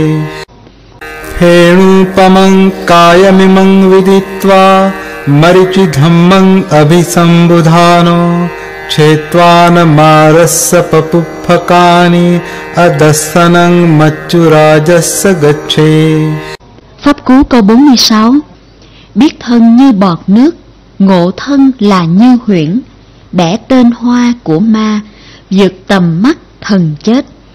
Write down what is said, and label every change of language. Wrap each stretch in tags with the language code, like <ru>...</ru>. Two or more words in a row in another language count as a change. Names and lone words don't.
<pi>हेणुपमं कायमिमं विदित्वा मरीचिधम्मं अभिसम्बुधानो छेत्वानमारस्य पपुप्फकानि अदस्सनं मच्चुराजस्य गच्छे.</pi> <vi>Pháp cú câu 46. Biết thân như bọt nước, ngộ thân là như huyễn, bẻ tên hoa của ma, vượt tầm mắt thần chết.</vi>